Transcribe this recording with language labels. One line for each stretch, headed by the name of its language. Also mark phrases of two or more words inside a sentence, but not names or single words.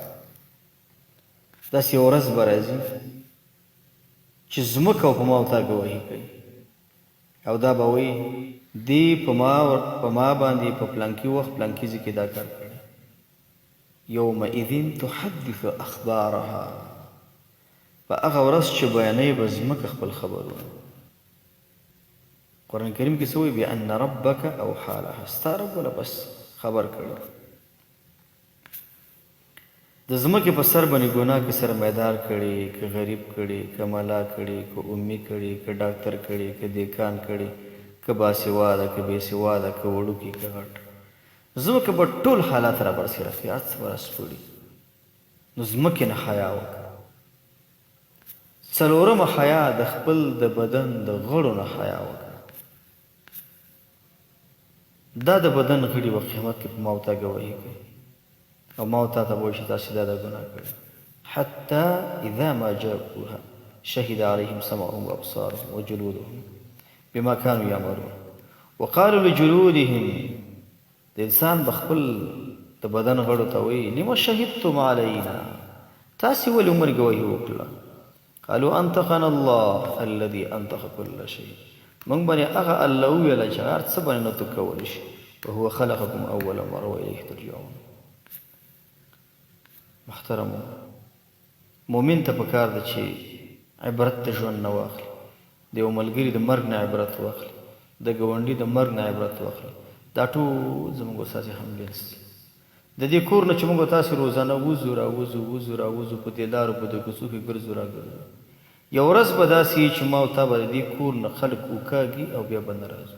Pashto: داسې یوه ورځ به راځي چې ځمکه او په ما او تا ګواهي کوي او دا به وایي دې په ما باندې په پلانکي وخت پلانکي ځای کې دا کار کړی.
Arabic: یومئذ تحدث اخبارها،
Pashto: په هغه ورځ چې بیانوي به ځمکه خپل خبرونه. قرآن کریم کې څه وایي؟
Arabic: بأن ربک اوحی لها،
Pashto: ستا رب وله بس خبر کړی. د ځمکې په سر باندې ګناه کې سرمایدار کړي، که غریب کړي، که ملا کړي، که امي کړي، که ډاکټر کړي، که دیکان کړي، که باسواده که بېسواده، که وړوکي که غټ، ځمکه به ټول حالات را برسېره کړي، هر څه به راسپړي. نو ځمکې نه حیا وکړه. څلورمه حیا د خپل د بدن د غړو نه حیا وکړه. دا د بدن غړي به قیامت کې په ما او تا ګواهي کوي او ما او تا ته به وایي چې تاسې دا ګناه کړی.
Arabic: حتی اذا ما جاءوها شهد عليهم سمعهم وابصارهم وجلودهم بما كانوا يعملون وقالوا لجلودهم.
Pashto: د انسان به خپل د بدن غړو ته وایي
Arabic: لم شهدتم علینا،
Pashto: تاسې ولې عمر ګواهي وکړه؟
Arabic: قالوا انطقنا الله الذي انطق كل شيء،
Pashto: موږ باندې هغه الله وویله چې هر څه باندې نطق کولی شي.
Arabic: وهو خلقكم اول مره والیه ترجعون.
Pashto: محترمو، مؤمن ته پکار ده چې عبرت د ژوند نه واخلي، د یو ملګري د مرګ نه عبرت واخلي، د ګاونډي د مرګ نه عبرت واخلي. دا ټول زموږ ستاسې همجنس دي. د دې کور نه چې موږ تاسې روزانه وځو راوځو په دې لارو په دې کوڅو کې ګرځو راګرځو، یو ورځ به داسې وي چې ما او تا به د دې کور نه خلک وکاږي او بیا به نه راځو.